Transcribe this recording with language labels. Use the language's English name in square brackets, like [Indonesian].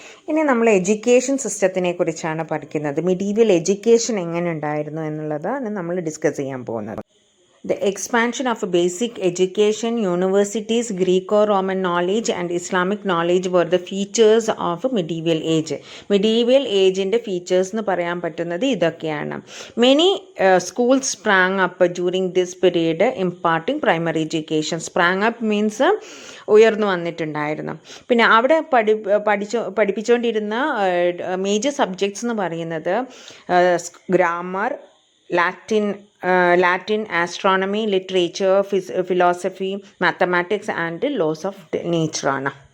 [Malayalam] ഇനി നമ്മൾ എഡ്യൂക്കേഷൻ സിസ്റ്റത്തിനെ കുറിച്ചാണ് പഠിക്കുന്നത്. മിഡീവിയൽ എഡ്യൂക്കേഷൻ എങ്ങനെ ഉണ്ടായിരുന്നു എന്നുള്ളതാണ് നമ്മൾ ഡിസ്കസ് ചെയ്യാൻ പോകുന്നത്. [English] The expansion of basic education, universities, Greco-Roman knowledge and Islamic knowledge were the features of medieval age. [Malayalam] Medieval age-ന്റെ features എന്ന് പറയാൻ പറ്റുന്നത് ഇതൊക്കെയാണ്. [English] Many schools sprang up during this period imparting primary education. Sprang up means [Malayalam] ഉയർന്നു വന്നിട്ടുണ്ടായിരുന്നു. പിന്നെ അവിടെ പഠിപ്പിച്ചുകൊണ്ടിരുന്ന major subjects എന്ന് പറയുന്നത് grammar, Latin, astronomy, literature, philosophy, mathematics and laws of nature ആണ്.